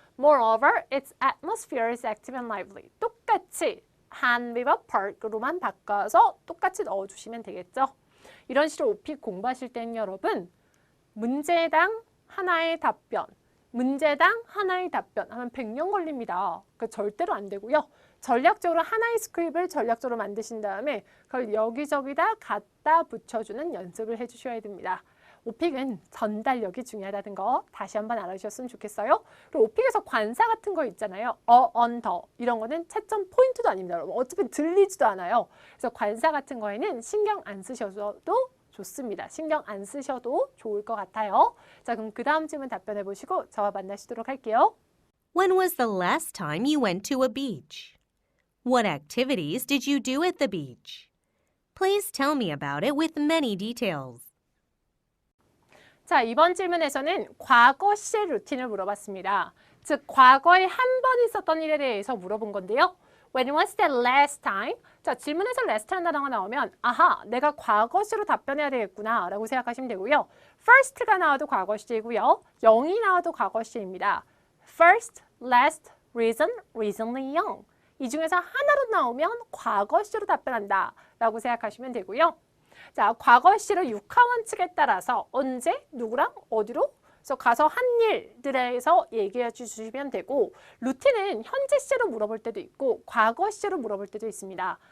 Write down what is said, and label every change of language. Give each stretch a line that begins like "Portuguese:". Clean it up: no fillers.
English: Moreover, its atmosphere is active and lively.
Korean: 똑같이 한리버 파크로만 바꿔서 똑같이 넣어주시면 되겠죠. 이런 식으로 오픽 공부하실 때는 여러분 문제당 하나의 답변 하면 100년 걸립니다. 그러니까 절대로 안 되고요. 전략적으로 하나의 스크립을 전략적으로 만드신 다음에 그걸 여기저기다 갖다 붙여주는 연습을 해주셔야 됩니다. 오픽은 전달력이 중요하다는 거 다시 한번 알아주셨으면 좋겠어요. 그리고 오픽에서 관사 같은 거 있잖아요. 언더 이런 거는 채점 포인트도 아닙니다. 여러분. 어차피 들리지도 않아요. 그래서 관사 같은 거에는 신경 안 쓰셔도 좋습니다. 신경 안 쓰셔도 좋을 것 같아요. 자, 그럼 그 다음 질문 답변해 보시고 저와 만나시도록 할게요.
English: When was the last time you went to a beach? What activities did you do at the beach? Please tell me about it with many details.
Korean: 자, 이번 질문에서는 과거 시 루틴을 물어봤습니다. 즉, 과거에 한 번 있었던 일에 대해서 물어본 건데요.
English: When was the last time?
Korean: 자, 질문에서 last라는 단어가 나오면 아하, 내가 과거 시로 답변해야 되겠구나 라고 생각하시면 되고요. first가 나와도 과거 시이고요. 0이 나와도 과거 시입니다.
English: first, last, reason, recently young.
Korean: 이 중에서 하나로 나오면 과거 시로 답변한다 라고 생각하시면 되고요. 자, 과거 시로 육하원칙에 따라서 언제, 누구랑, 어디로 그래서 가서 한 일들에서 얘기해 주시면 되고 루틴은 현재 시로 물어볼 때도 있고 과거 시로 물어볼 때도 있습니다.